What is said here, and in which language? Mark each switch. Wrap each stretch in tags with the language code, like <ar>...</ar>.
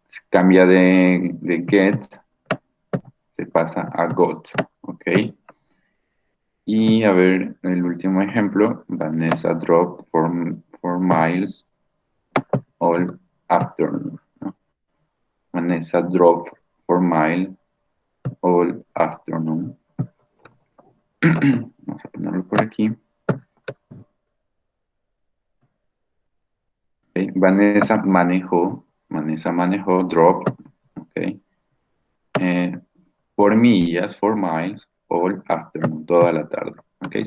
<es>Cambia de get, se pasa a got, ¿ok? Y a ver, el último ejemplo,</es> <en>Vanessa dropped 4 miles all afternoon,</en> <es>¿no?</es> <en>Vanessa drove 4 miles all afternoon.</en> <es>Vamos a ponerlo por aquí. Okay. Vanessa manejó, drop, ok, por millas,</es> <en>4 miles, all afternoon,</en> <es>toda la tarde. Okay.</es>